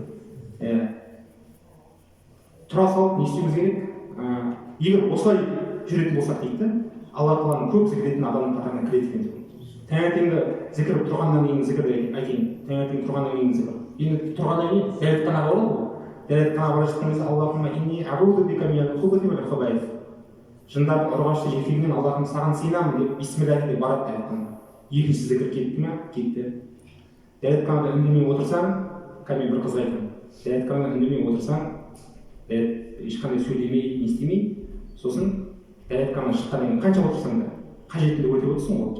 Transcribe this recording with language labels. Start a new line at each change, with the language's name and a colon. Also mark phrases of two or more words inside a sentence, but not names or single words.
Kazakh: Тұра салып не істеуіміз керек? Егер осылай жүретін болсақ дейді, Алла тағаланың көп зікір ететін адамның қатарына кіреді екен. Таңертеңгі зікір тұрғаннан кейін зікірді айтайын. Таңертең тұрғаннан кейін зікір. Енді тұрғаннан кейін дәретханаға барады ғой. Дәретханаға бара жатқан кезде
Arabic: اللهم إني أعوذ بك من الخبث والخبائث.
Kazakh: Жындардың ұрғашы еркегінен Аллахым саған сыйынамын деп бисмиллах деп барады дәретханаға. Екінші зікір кетті ме? Кетті. Дәретханада үндемей отырсаң, кәме бір қызға айтамын. Дәретханада үндемей отырсаң, ешқандай сөйлемей, не істемей, сосын дәретханадан шыққаннан кейін қанша отырсаң да, қажетіңді өтеп отырсың ғой.